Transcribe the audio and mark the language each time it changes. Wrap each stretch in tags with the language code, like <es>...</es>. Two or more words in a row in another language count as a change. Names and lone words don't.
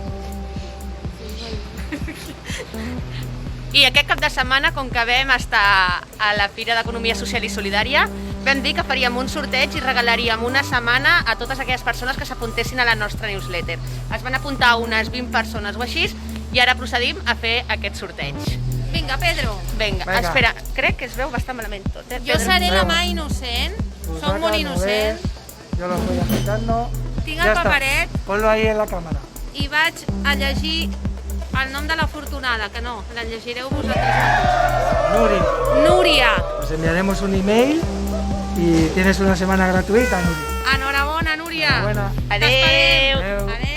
<ca>I aquest cap de setmana, com que vam estar a la Fira d'Economia Social i Solidària, vam dir que faríem un sorteig i regalaríem una setmana a totes aquelles persones que s'apuntessin a la nostra newsletter. Es van apuntar unes 20 persones o així i ara procedim a fer aquest sorteig. Vinga, Pedro. Vinga, espera, crec que es veu bastant malament tot, Jo seré la mà innocent, som molt innocents.</ca> <es>Yo lo estoy agitando.</es> <ca>Tinc</ca> <es>Ya</es> <ca>el</ca> <es>está.</es> <ca>paperet</ca> <es>Ponlo ahí en la cámara.</es> <ca>i vaig a llegir el nom de l'afortunada, que no, la llegireu vosaltres mateixos. Nuri, Núria.</ca> <es>os enviaremos un email y tienes una semana gratuita, Nuri.</es> <ca>Enhorabona, Núria.</ca> <es>Enhorabuena.</es> <ca>Adeu! Adeu.</ca>